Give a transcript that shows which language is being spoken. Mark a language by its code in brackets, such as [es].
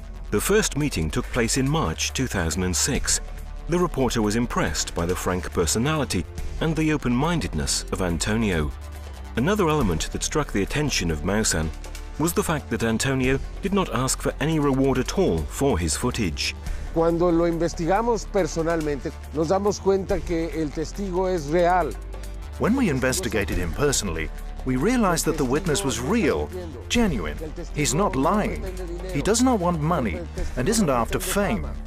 [en] The first meeting took place in March 2006. The reporter was impressed by the frank personality and the open-mindedness of Antonio. Another element that struck the attention of Maussan was the fact that Antonio did not ask for any reward at all for his footage. [es] Cuando lo investigamos personalmente, nos damos cuenta que el testigo es real. [en] When we investigated him personally, we realized that the witness was real, genuine. He's not lying. He does not want money and isn't after fame.